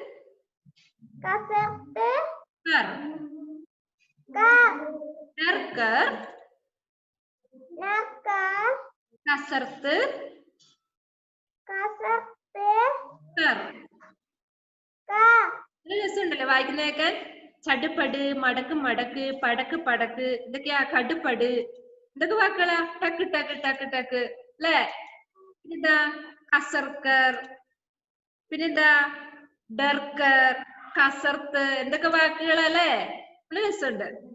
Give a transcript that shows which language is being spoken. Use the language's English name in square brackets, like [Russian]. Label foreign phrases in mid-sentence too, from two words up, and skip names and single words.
[Hindi] कसरत कर कर डर कर न कर कसरत कसरत कर कर [Malayalam] രസമുണ്ടല്ലേ വായിക്കുന്ന കേൾക്കാൻ ചടുപട് മടക്ക് മടക്ക് പടക്ക് പടക്ക് ഇതൊക്കെയാ കടുപട് ഇതൊക്കെ വാക്കുകളാ ടക്ക് ടക്ക് ടക്ക് ടക്ക് അല്ലേ പിന്നെന്താ കസർക്കർ പിന്നെന്താ ഡർക്കർ കസർത്ത് എന്തൊക്കെ വാക്കുകളല്ലേ നല്ല രസമുണ്ട്